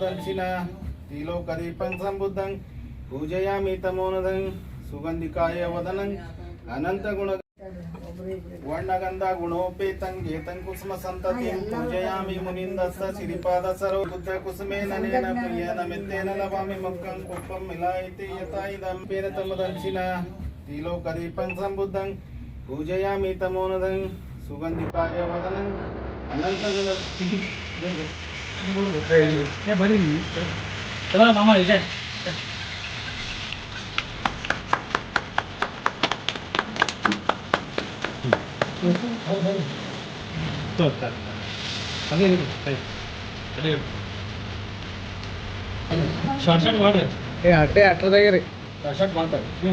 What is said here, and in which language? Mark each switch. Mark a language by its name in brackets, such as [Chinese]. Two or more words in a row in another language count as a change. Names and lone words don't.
[Pali] दक्षिणा त्रिलोकदीपं संबुद्धं पूजयामि तमोनदं सुगंधिकाय वदनं अनंतगुण वर्णगंधा गुणोपेतं गेतं कुसुम संततिं पूजयामि मुनिन्दस्य श्रीपाद सरो बुद्ध कुसुमेन नेन प्रियेन मित्तेन लभामि मुक्तं पुष्पं मिलायते यथा इदं पेरतम दक्षिणा त्रिलोकदीपं संबुद्धं पूजयामि तमोनदं सुगंधिकाय वदनं अनंतगुण [Kannada] मामा ಶಾರ್ಟ್ ಶಾರ್ಟ್ ಮಾಡಿ ಅಟ್ಟೆ ಅಟ್ಟದಾಗೆ ರೀ ಶಾರ್ಟ್ ಮಾಡ್ತಾರೆ